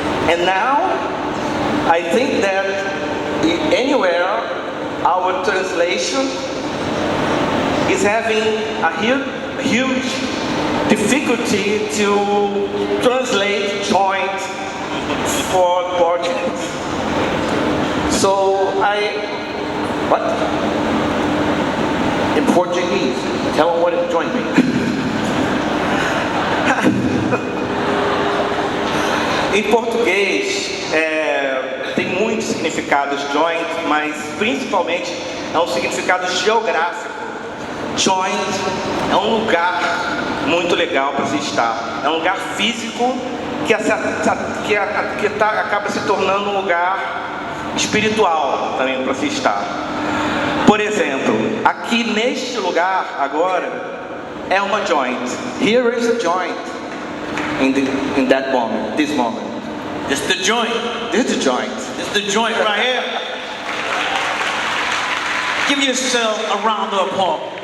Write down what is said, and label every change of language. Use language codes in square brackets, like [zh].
[en] And now, I think that anywhere our translation is having a huge difficulty to translate joint for Portuguese. So what? In Portuguese, tell them what a joint means. [pt] Em português, tem muitos significados joint, mas principalmente é um significado geográfico. Joint é um lugar muito legal para se estar. É um lugar físico que acaba se tornando um lugar espiritual também para se estar. Por exemplo, aqui neste lugar agora é uma joint. [en] Here is a joint. In that moment, this moment. It's the joint. This is the joint. It's the joint right here. Give yourself a round of applause.